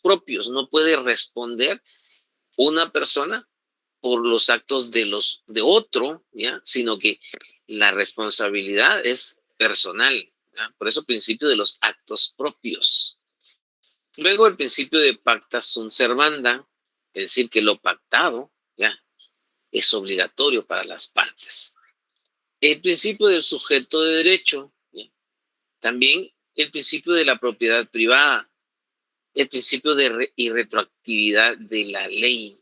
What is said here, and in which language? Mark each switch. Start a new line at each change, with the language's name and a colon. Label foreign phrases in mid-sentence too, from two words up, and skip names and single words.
Spanish: propios. No puede responder una persona por los actos de otro, ¿ya? Sino que la responsabilidad es personal, ¿ya? Por eso el principio de los actos propios. Luego el principio de
Latin: pacta sunt servanda,
Spanish: es decir, que lo pactado, ¿ya?, es obligatorio para las partes. El principio del sujeto de derecho, ¿ya? También el principio de la propiedad privada, el principio de irretroactividad de la ley.